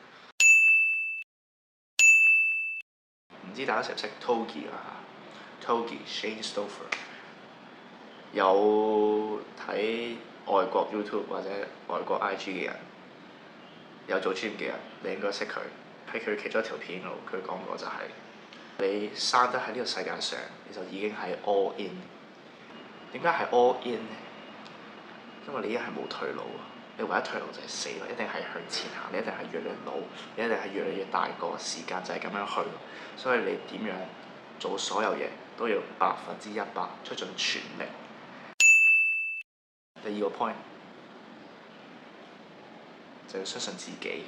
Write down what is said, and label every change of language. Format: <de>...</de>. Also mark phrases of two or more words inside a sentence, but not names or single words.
<yue>唔知大家識唔識 Togi 啊 ？Togi Shane Stover 有睇外國 YouTube 或者外國 IG 嘅人，有做 gym 嘅人，你應該識佢。喺佢其中一條片度，佢講過就係、你生得喺呢個世界上，你就已經係</yue> <en>all in。</en> <yue>點解係</yue> <en>all in</en> <yue>呢？因為你已經係冇退路啊！你唯一退路就係死咯，一定係向前行，你一定係越嚟越老，你一定係越嚟越大個，時間就係咁樣去。所以你點樣做所有嘢都要100%出盡全力。第2個 point 就要相信自己。</yue>